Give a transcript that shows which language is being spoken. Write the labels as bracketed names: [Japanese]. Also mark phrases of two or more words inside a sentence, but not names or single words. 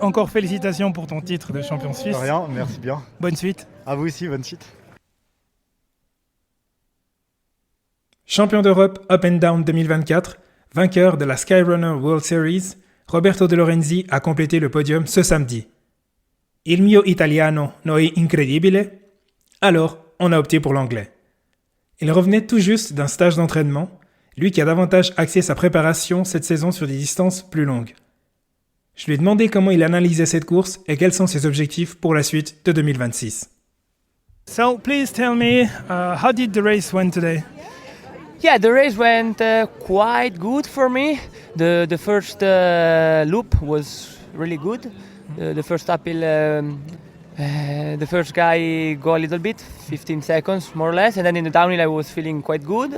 [French] Encore félicitations pour ton titre de champion suisse. De rien, merci bien. Bonne suite. À vous aussi, bonne suite. Champion d'Europe Up and Down 2024, vainqueur de la Skyrunner World Series, Roberto De Lorenzi a complété le podium ce samedi. [Italian] Il mio italiano no è incredibile? [French] Alors, on a opté pour l'anglais. Il revenait tout juste d'un stage d'entraînement, lui qui a davantage axé sa préparation cette saison sur des distances plus longues. Je lui ai demandé comment il analysait cette course et quels sont ses objectifs pour la suite de 2026. [English] So, please tell me, how did the race went today? Yeah, the race went quite good for me. The first loop was really good. The first uphill, the first guy go a little bit, 15 seconds more or less, and then in the downhill I was feeling quite good.